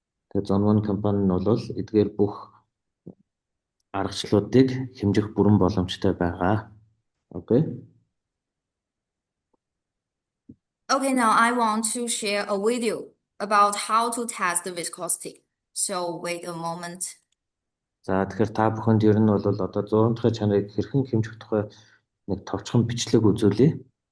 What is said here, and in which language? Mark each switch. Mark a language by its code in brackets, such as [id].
[mn] Тэгээд Zonwan компани нь бол эдгээр бүх аргачлалуудыг хэмжих бүрэн боломжтой байгаа. Okay? [en] Okay, now I want to share a video about how to test the viscosity. So wait a moment. [mn] За тэгэхээр та бүхэнд ер нь бол одоо зургын чанарыг хэрхэн хэмжих тухай нэг товчхон бичлэг үзүүлье.